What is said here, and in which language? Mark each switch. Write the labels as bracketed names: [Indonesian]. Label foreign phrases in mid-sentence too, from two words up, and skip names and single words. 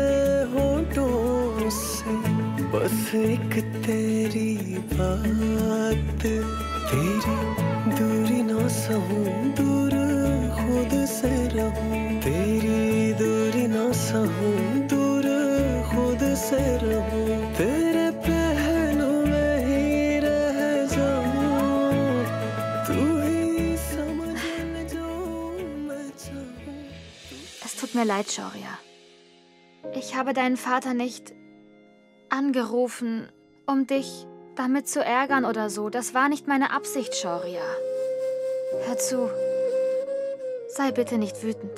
[Hindi] होठों से बस एक तेरी बात तेरी दूरी ना सहूं दूर खुद से रहूं तेरी दूरी ना सहूं दूर खुद से रहूं तेरे पहलू में ही रह जाऊं तू ही समझ ले जो मैं चाहूं. [German] Es tut mir leid, Shoria. Ich habe deinen Vater nicht angerufen, um dich damit zu ärgern oder so. Das war nicht meine Absicht, Shoria. Hör zu. Sei bitte nicht wütend.